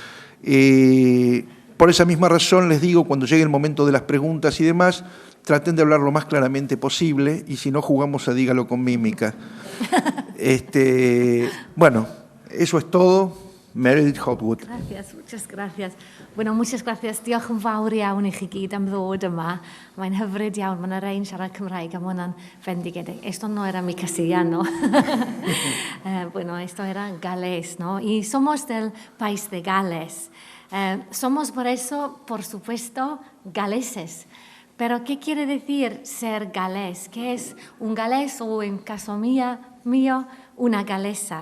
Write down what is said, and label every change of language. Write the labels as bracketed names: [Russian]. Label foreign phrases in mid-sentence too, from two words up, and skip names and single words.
[Spanish] Por esa misma razón les digo, cuando llegue el momento de las preguntas y demás, traten de hablar lo más claramente posible y si no jugamos a dígalo con mímica. Bueno, eso es todo. Meredith Hopwood. Gracias, muchas gracias. Bueno, muchas gracias. [Welsh] Diolch yn fawr iawn i chi gyd am ddod yma. Mae'n hyfryd iawn, mae yna rhain siarad Cymraeg a mae hwnna'n fendigedig. [Spanish] Esto no era mi castellano. Bueno, esto era galés, ¿no? Y somos del país de Gales. Somos por eso, por supuesto, galeses. Pero, ¿qué quiere decir ser galés? ¿Qué es un galés o, en caso mío, una galesa?